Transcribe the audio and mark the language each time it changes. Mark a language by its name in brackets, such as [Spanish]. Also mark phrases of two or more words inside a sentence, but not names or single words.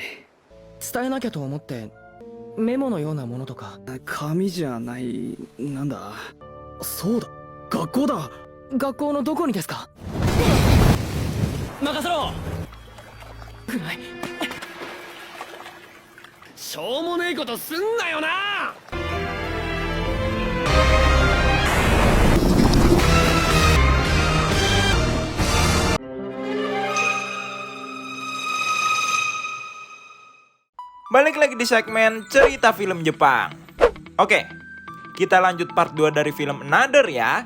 [Japanese] 伝えなきゃと思ってメモのようなものとか。紙じゃない。なんだ。そうだ、学校だ。学校のどこにですか？任せろ。くらいしょうもねえことすんなよな。 [Indonesian] Balik lagi di segmen cerita film Jepang. Oke, kita lanjut part 2 dari film Another ya.